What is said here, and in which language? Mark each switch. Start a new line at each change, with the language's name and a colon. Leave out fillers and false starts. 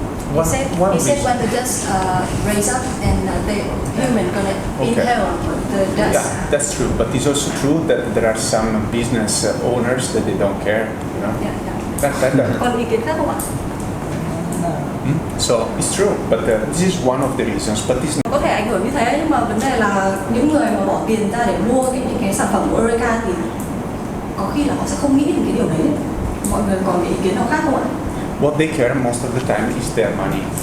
English: He said when the dust raise up and the human gonna inhale the dust. Yeah, that's true. But it's also true that there are some business owners that they don't care. You know.
Vietnamese: Yeah. Còn ý kiến khác không ạ?
English: So it's true, but this is one of the reasons. But this
Vietnamese: có thể ảnh hưởng như thế, nhưng mà vấn đề là những người mà bỏ tiền ra để mua những cái sản phẩm của EUREKA thì có khi là họ sẽ không nghĩ đến cái điều đấy. Mọi người còn ý kiến nào khác không ạ?
English: What they care most of the time is their money.